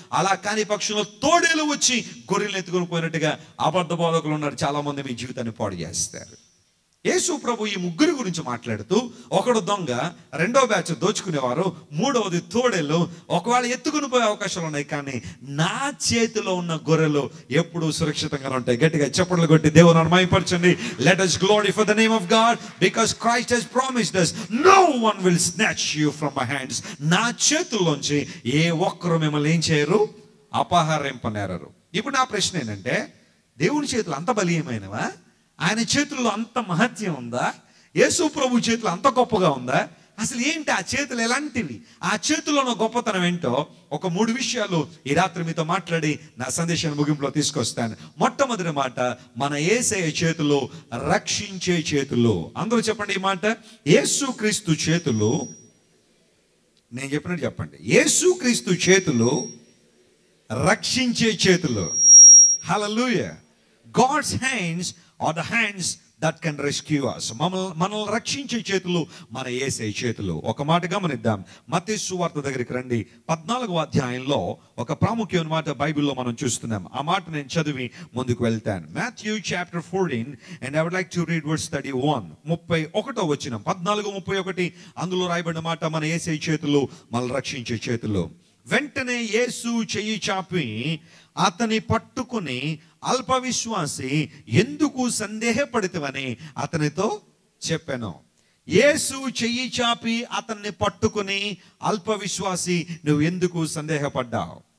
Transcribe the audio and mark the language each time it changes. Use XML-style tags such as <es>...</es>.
<te>అలా కాని పక్షంలో తోడేలు వచ్చి గొర్రెలు ఎత్తుకొని పోయినట్టుగా అబద్ధ బోధకులు ఉన్నారు, చాలా మంది మీ జీవితాన్ని పాడు చేస్తారు. యేసు ప్రభు ఈ ముగ్గురు గురించి మాట్లాడుతూ, ఒకడు దొంగ, రెండో బ్యాచ్ దోచుకునేవారు, మూడవది తోడేలు. ఒకవేళ ఎత్తుకుని పోయే అవకాశాలు ఉన్నాయి, కానీ నా చేతిలో ఉన్న గొర్రెలు ఎప్పుడూ సురక్షితంగా ఉంటాయి. గట్టిగా చప్పట్లు కొట్టి దేవుని మహిమపరచండి.</te> <en>Let us glorify the name of God because Christ has promised us no one will snatch you from my hands.</en> <te>నా చేతుల్లోంచి ఏ ఒక్కరు మిమ్మల్ని ఏం చేయరు, అపహరింపనేరరు. ఇప్పుడు నా ప్రశ్న ఏంటంటే, దేవుని చేతులు అంత బలీయమైనవా? ఆయన చేతుల్లో అంత మహత్యం ఉందా? యేసు ప్రభు చేతులు అంత గొప్పగా ఉందా? అసలు ఏంటి ఆ చేతులు ఎలాంటివి? ఆ చేతుల్లో ఉన్న గొప్పతనం ఏంటో ఒక 3 విషయాలు ఈ రాత్రి మీతో మాట్లాడి నా సందేశాన్ని ముగింపులో తీసుకొస్తాను. మొట్టమొదటి మాట, మన యేసయ్య చేతులు రక్షించే చేతులు. అందరూ చెప్పండి ఈ మాట. యేసుక్రీస్తు చేతులు, నేను చెప్పినట్టు చెప్పండి. యేసుక్రీస్తు చేతులు రక్షించే చేతులు. హల్లెలూయా.</te> <en>God's hands are the hands that can rescue us.</en> <te>మనల్ని రక్షించే చేతులు మన యేసయ్య చేతులు. ఒక మాట గమనిద్దాం. మత్తయి సువార్త దగ్గరికి రండి. 14వ అధ్యాయంలో ఒక ప్రాముఖ్యమైన మాట బైబిల్లో మనం చూస్తున్నాం. ఆ మాట నేను చదివి ముందుకు వెళ్తాను.</te> <en>Matthew chapter 14 and I would like to read verse 31.</en> <te>31వ వచనం, 14:31. అందులో రాయబడిన మాట, మన యేసయ్య చేతులు మనల్ని రక్షించే చేతులు. వెంటనే యేసు చెయ్యి చాపి అతని పట్టుకుని, అల్ప విశ్వాసి ఎందుకు సందేహపడితవని అతనితో చెప్పాను. యేసు చెయ్యి చాపి అతన్ని పట్టుకుని, అల్ప విశ్వాసి నువ్వు ఎందుకు సందేహపడ్డావు?</te>